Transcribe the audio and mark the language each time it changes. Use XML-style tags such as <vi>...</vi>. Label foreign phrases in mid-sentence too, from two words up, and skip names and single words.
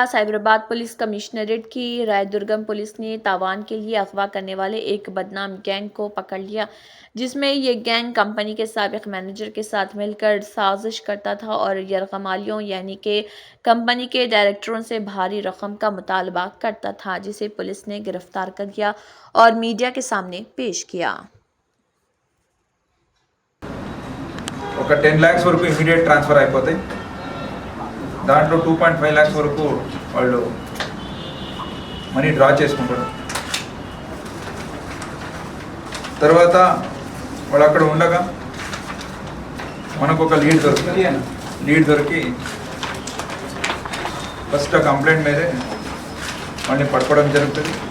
<ur>سائبرآباد پولیس کمشنریٹ کی رائے درگم پولیس نے تاوان کے لیے اغوا کرنے والے ایک بدنام گینگ کو پکڑ لیا، جس میں یہ گینگ کمپنی کے سابق مینیجر کے ساتھ مل کر سازش کرتا تھا اور یرغمالیوں یعنی کہ کمپنی کے ڈائریکٹروں سے بھاری رقم کا مطالبہ کرتا تھا، جسے پولیس نے گرفتار کر لیا اور میڈیا کے سامنے پیش کیا۔</ur> <te>ఒక 10 lakhs వరకు</te> <en>immediate transfer</en> <te>అయిపోతాయి. దాంట్లో 2.5 lakhs వరకు వాళ్ళు</te> <en>money draw</en> <te>చేసుకుంటారు. తర్వాత వాళ్ళు అక్కడ ఉండగా మనకు ఒక లీడ్ దొరికి ఫస్ట్ ఆ కంప్లైంట్ మీదే వాళ్ళని పట్టుకోవడం జరుగుతుంది.</te>